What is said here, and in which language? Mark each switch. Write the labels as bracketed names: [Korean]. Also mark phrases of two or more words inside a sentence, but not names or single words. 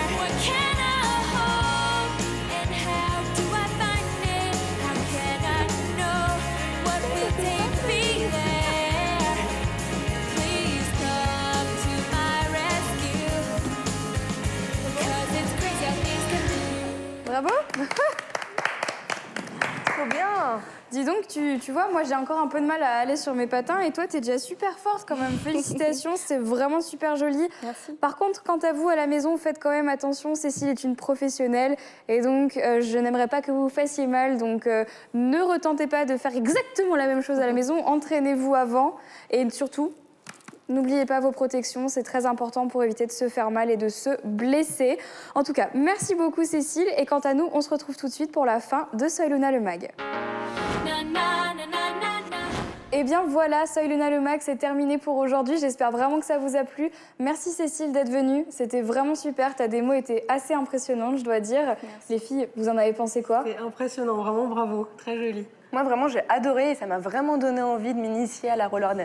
[English] What can I hold and how do I find it? How can I know what will take me there? Please come to my rescue, because it's crazy how things can be. [French] Bravo. Trop bien. Dis donc, tu vois, moi j'ai encore un peu de mal à aller sur mes patins et toi t'es déjà super forte quand même. Félicitations, c'est vraiment super joli. Merci. Par contre, quant à vous à la maison, faites quand même attention. Cécile est une professionnelle et donc je n'aimerais pas que vous vous fassiez mal. Donc ne retentez pas de faire exactement la même chose à la maison. Entraînez-vous avant et surtout, n'oubliez pas vos protections. C'est très important pour éviter de se faire mal et de se blesser. En tout cas, merci beaucoup Cécile. Et quant à nous, on se retrouve tout de suite pour la fin de Soy Luna le Mag. Na, na, na, na, na, na. Eh bien voilà, Soy Luna le Mag, c'est terminé pour aujourd'hui. J'espère vraiment que ça vous a plu. Merci Cécile d'être venue, c'était vraiment super. Ta démo était assez impressionnante, je dois dire. Merci. Les filles, vous en avez pensé quoi? C'est impressionnant, vraiment bravo, très joli. Moi vraiment j'ai adoré et ça m'a vraiment donné envie de m'initier à la roller dance.